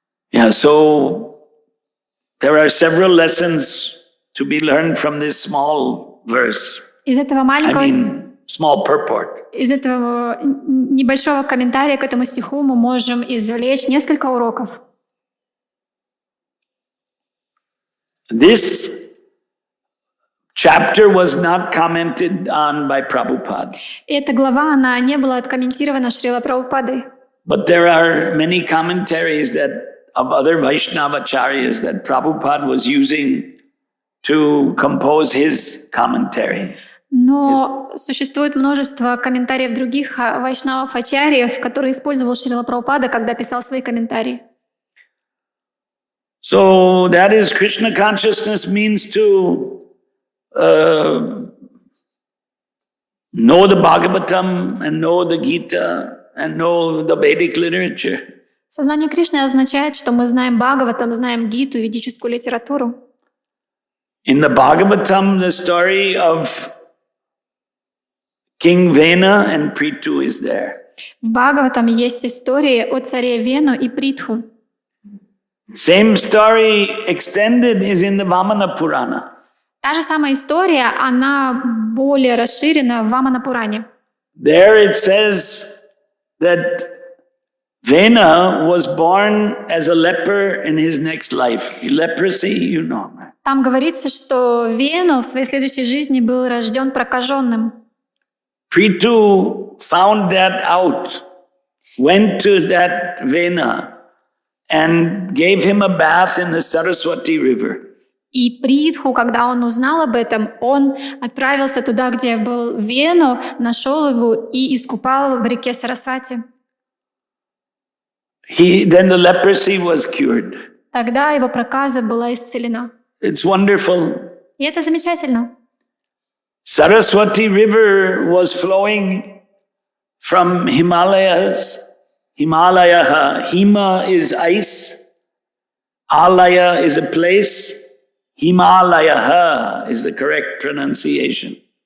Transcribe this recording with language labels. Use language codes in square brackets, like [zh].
[en] Yeah, so there are several lessons to be learned from this small verse. [ru] Из этого маленького, [en] Small purport. [ru] из этого небольшого комментария к этому стиху мы можем извлечь несколько уроков. [en] This chapter was not commented on by Prabhupada. [ru] Эта глава, она не была откомментирована Шрила Прабхупадой. [en] But there are many commentaries of other Vaishnava acharyas that Prabhupada was using to compose his commentary. [ru] Но существует множество комментариев других вайшнавов-ачарьев, которые использовал Шрила Прабхупада, когда писал свои комментарии. [en] So that is Krishna consciousness means to know the Bhagavatam and know the Gita and know the Vedic literature. [ru] Сознание Кришны означает, что мы знаем Бхагаватам, знаем Гиту, ведическую литературу. [en] In the Bhagavatam, the story of King Vena and Prithu is there. [ru] В Бхагаватам есть истории о царе Вену и Притху. [en] Same story extended is in the Vamana Purana. [ru] Та же самая история, она более расширена в Вамана-Пуране. [en] There it says that Vena was born as a leper in his next life. Leprosy, you know. [ru] Там говорится, что Вену в своей следующей жизни был рожден прокаженным. [en] Prithu found that out, went to that Vena and gave him a bath in the Saraswati River. [ru] И Притху, когда он узнал об этом, он отправился туда, где был Вену, нашел его и искупал в реке Сарасвати. [en] Then the leprosy was cured. [ru] Тогда его проказа была исцелена. [en] It's wonderful. [ru] И это замечательно. [en] Saraswati River was flowing from Himalayas. Hima is ice. Alaya is a place. Himalaya is the correct pronunciation.